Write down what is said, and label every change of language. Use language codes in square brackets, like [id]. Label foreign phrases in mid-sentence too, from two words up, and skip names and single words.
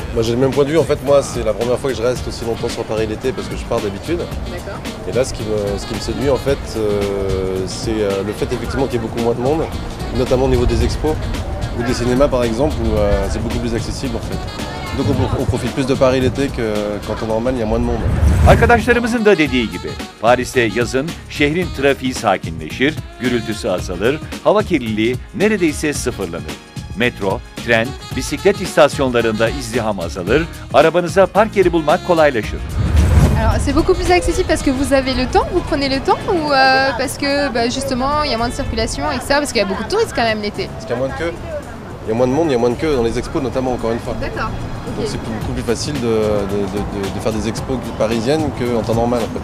[fr] Moi j'ai le même point de vue, en fait moi c'est la première fois que je reste aussi longtemps sur Paris l'été parce que je pars d'habitude. D'accord. Et là ce qui me séduit en fait c'est le fait effectivement qu'il y ait beaucoup moins de monde, notamment au niveau des expos ou des cinémas par exemple où c'est beaucoup plus accessible en fait. Donc on profite plus de Paris l'été qu'en temps normal, il y a moins de monde. [tr] Arkadaşlarımızın da dediği gibi Paris'te yazın şehrin trafiği sakinleşir, gürültüsü azalır, hava kirliliği neredeyse sıfırlanır. Metro, tren, bisiklet istasyonlarında izdiham azalır, arabanıza park yeri bulmak kolaylaşır. [fr] Alors c'est beaucoup plus accessible parce que vous avez le temps, vous prenez le temps ou parce que justement il y a moins de circulation, etc. Parce qu'il y a beaucoup de touristes quand même l'été. Parce qu'il y a moins de queue, il y a moins de monde, il y a moins de queue dans les expos notamment encore une fois. D'accord. Donc c'est beaucoup plus facile de faire des expos parisiennes qu'en temps normal en fait.